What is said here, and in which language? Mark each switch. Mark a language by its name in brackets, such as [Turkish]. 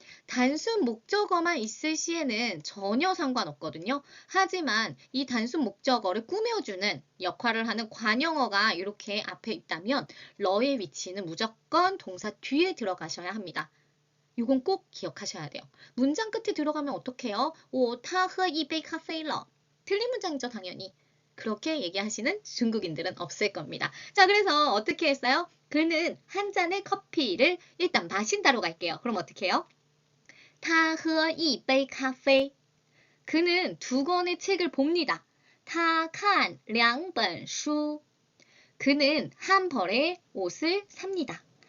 [Korean] 단순 목적어만 있을 시에는 전혀 상관없거든요. 하지만 이 단순 목적어를 꾸며주는 역할을 하는 관용어가 이렇게 앞에 있다면 러의 위치는 무조건 동사 뒤에 들어가셔야 합니다. 이건 꼭 기억하셔야 돼요. 문장 끝에 들어가면 어떡해요? [Chinese] 我他喝一杯咖啡了 [Korean] 틀린 문장이죠, 당연히. 그렇게 얘기하시는 중국인들은 없을 겁니다. 자, 그래서 어떻게 했어요? 그는 한 잔의 커피를 일단 마신다로 갈게요. 그럼 어떻게 해요? [Chinese] 他喝一杯咖啡 [Korean] 그는 두 권의 책을 봅니다. [Chinese] 他看两本书 [Korean] 그는 한 벌의 옷을 삽니다.